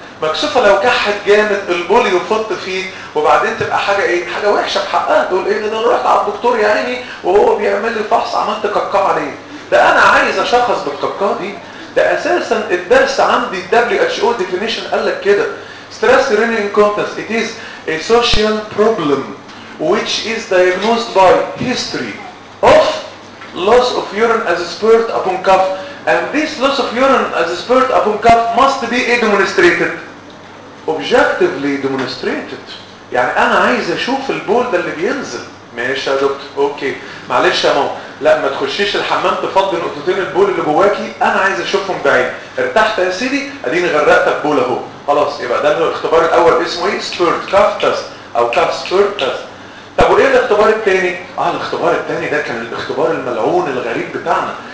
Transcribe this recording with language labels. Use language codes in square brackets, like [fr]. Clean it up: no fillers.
[ar] مكشوفه لو كحت جامد البولي يفط فيه وبعدين تبقى حاجه ايه؟ حاجه وحشه بحقها. تقول ايه ده انا رحت على الدكتور يا عيني وهو بيعمل لي فحص عملت قرقعه ليه؟ لا انا عايز اشخص بالقرقعه دي. ده اساسا الدرس عندي ال [en] WHO definition [ar] قال لك كده. [en] Stress urinary incontinence, it is a social problem which is diagnosed by history of loss of urine as a spurt upon cough. And this loss of urine as a spurt upon cough must be demonstrated. Objectively demonstrated. [ar] يعني أنا عايز أشوف البول ده اللي بينزل. ماشي يا دكتور، أوكي. معلش يا ماما، لا ما تخشيش الحمام تفضي نقطتين البول اللي جواكي، أنا عايز أشوفهم بعيد. ارتحت يا سيدي، أديني غرقت البول أهو. خلاص يبقى ده الاختبار الأول اسمه إيه؟ [en] spurt cough test [ar] أو [en] cough spurt test. [ar] طب وإيه الاختبار الثاني؟ آه الاختبار الثاني ده كان الاختبار الملعون الغريب بتاعنا.